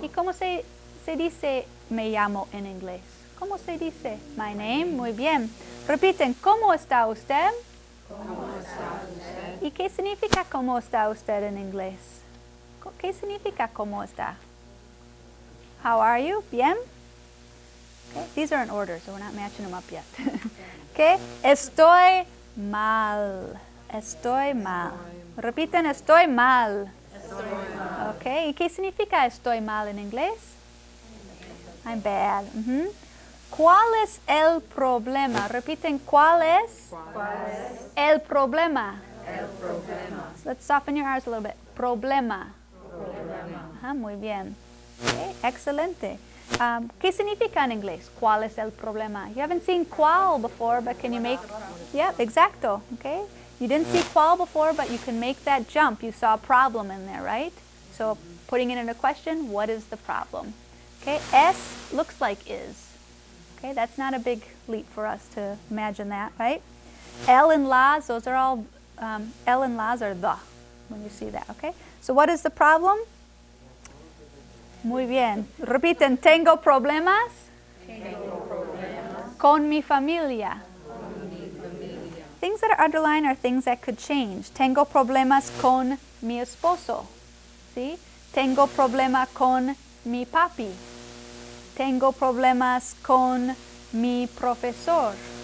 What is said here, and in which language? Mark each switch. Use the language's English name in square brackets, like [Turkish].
[Spanish] ¿Y cómo se dice me llamo en inglés? ¿Cómo se dice? [English] My name. [Spanish] Muy bien. Repiten, ¿cómo está usted? ¿Cómo está usted? ¿Y qué significa cómo está usted en inglés? ¿Qué significa cómo está? [English] How are you? Bien. Okay. These are in order, so we're not matching them up yet. [Spanish] Okay. Estoy mal. Estoy mal. Repiten, estoy mal. Estoy mal. [English] Okay. [Spanish] ¿Y qué significa estoy mal en inglés? [English] I'm bad. [Spanish] ¿Cuál es el problema? Repiten, ¿cuál es? ¿Cuál es El problema. el problema? [English] So let's soften your R's a little bit. [Spanish] Problema. Problema. Muy bien. Okay, excelente. ¿Qué significa en inglés? ¿Cuál es el problema? [English] You haven't seen cuál before, but can you make... Yeah, exacto. Okay. You didn't see cuál before, but you can make that jump. You saw a problem in there, right? So putting it in a question, what is the problem? Okay, es looks like is. Okay, that's not a big leap for us to imagine that, right? El and las, those are all, el and las are the, when you see that, okay? So what is the problem? [Spanish] Muy bien. Repiten, tengo problemas. Tengo problemas Con mi familia. con mi familia. [English] Things that are underlined are things that could change. [Spanish] Tengo problemas con mi esposo. ¿Sí? Tengo problema con mi papi. Tengo problemas con mi profesora.